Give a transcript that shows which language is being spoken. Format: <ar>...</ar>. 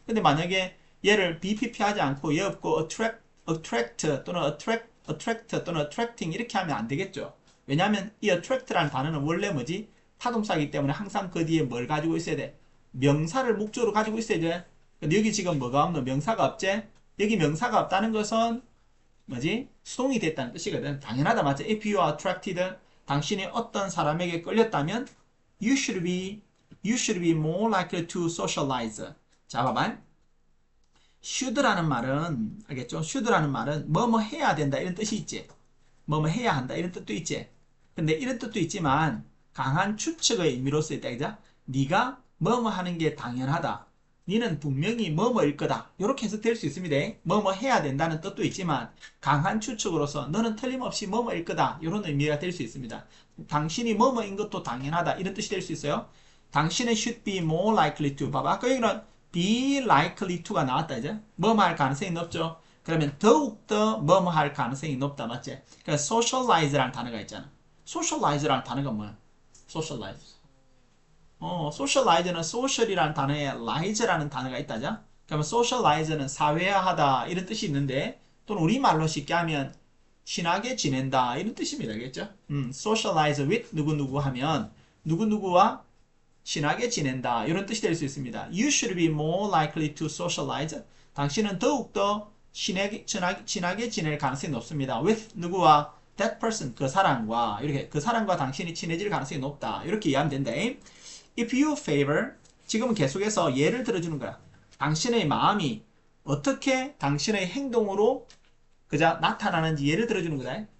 <ko>근데 만약에 얘를 BPP 하지 않고 얘 없고 attract 또는 attract 또는 attracting 이렇게 하면 안 되겠죠. 왜냐하면 이 attract라는 단어는 원래 뭐지? 타동사이기 때문에 항상 그 뒤에 뭘 가지고 있어야 돼? 명사를 목적으로 가지고 있어야 돼. 근데 여기 지금 뭐가 없노? 명사가 없지? 여기 명사가 없다는 것은 뭐지? 수동이 됐다는 뜻이거든. 당연하다 맞지?</ko> <en>If you are attracted</en> <ko>당신이 어떤 사람에게 끌렸다면</ko> <en>you should be more likely to socialize.</en> <ko>자 봐봐. should라는 말은 알겠죠? should라는 말은 뭐뭐 해야 된다 이런 뜻이 있지. 뭐뭐 해야 한다 이런 뜻도 있지. 근데 이런 뜻도 있지만 강한 추측의 의미로 쓰였다. 그죠? 네가 뭐뭐 하는 게 당연하다. 니는 분명히 뭐뭐일 거다. 이렇게 해석될 수 있습니다. 뭐뭐 해야 된다는 뜻도 있지만 강한 추측으로서 너는 틀림없이 뭐뭐일 거다. 이런 의미가 될 수 있습니다. 당신이 뭐뭐인 것도 당연하다. 이런 뜻이 될 수 있어요.</ko> <en>당신은 should be more likely to.</en> <ko>봐봐. 아까 여기는 be likely to가 나왔다. 이제 뭐뭐 할 가능성이 높죠. 그러면 더욱더 뭐뭐 할 가능성이 높다. 맞지? 그러니까 socialize라는 단어가 있잖아. socialize라는 단어가 뭐야? socialize. socialize는 social이라는 단어에 lize라는 단어가 있다죠. 그러면 socialize는 사회화하다 이런 뜻이 있는데 또는 우리말로 쉽게 하면 친하게 지낸다 이런 뜻입니다. 알겠죠? socialize with 누구누구 하면 누구누구와 친하게 지낸다 이런 뜻이 될 수 있습니다.</ko> <en>You should be more likely to socialize.</en> <ko>당신은 더욱더 친하게 지낼 가능성이 높습니다. With 누구와?</ko> <en>That person</en> <ko>그 사람과 이렇게 그 사람과 당신이 친해질 가능성이 높다 이렇게 이해하면 된다.</ko> <en>If you favor</en> <ko>지금은 계속해서 예를 들어주는 거야. 당신의 마음이 어떻게 당신의 행동으로 그자 나타나는지 예를 들어주는 거다.</ko>